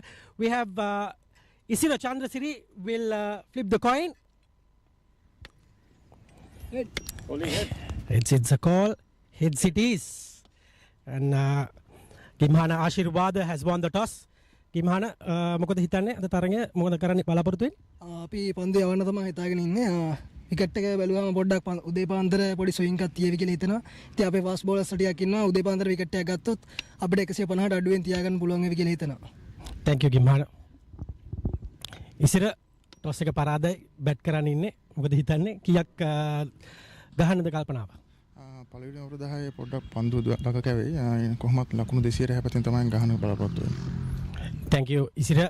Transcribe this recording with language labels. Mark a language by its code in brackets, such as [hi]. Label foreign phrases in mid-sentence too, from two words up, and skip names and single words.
[en] We have Isiro Chandrasiri will flip the coin. Head. Only head. It's a call. Heads it is. And Gimhana Ashirwada has won the toss. Gimhana, [si] මොකද හිතන්නේ අද තරඟය මොකද කරන්න බලාපොරොත්තු වෙන්නේ? අපි පන්දු යවන්න තමයි හිතාගෙන ඉන්නේ. විකට් එක බැලුවාම පොඩ්ඩක් උදේ පාන්දර පොඩි ස්විංග් එකක් තියවි කියලා හිතනවා. ඉතින් අපේ [en] fast bowlers [si] ටිකක් ඉන්නවා. උදේ පාන්දර විකට් එකක් ගත්තොත් අපිට 150ට අඩුවෙන් තියාගන්න පුළුවන් වෙවි කියලා හිතනවා. [en] Thank you Gimhana. [si] ඉසිර ටොස් එක පරාදයි බැට් කරන්න ඉන්නේ. මොකද හිතන්නේ කීයක් ගහන්නද කල්පනාව? පළවෙනි අවුරුදු 10 පොඩ්ඩක් පන්දු දක කැවෙයි. කොහොමත් ලකුණු 200 හැපතින් තමයි ගහන්න බලාපොරොත්තු වෙන්නේ. [en] Thank you, Isira.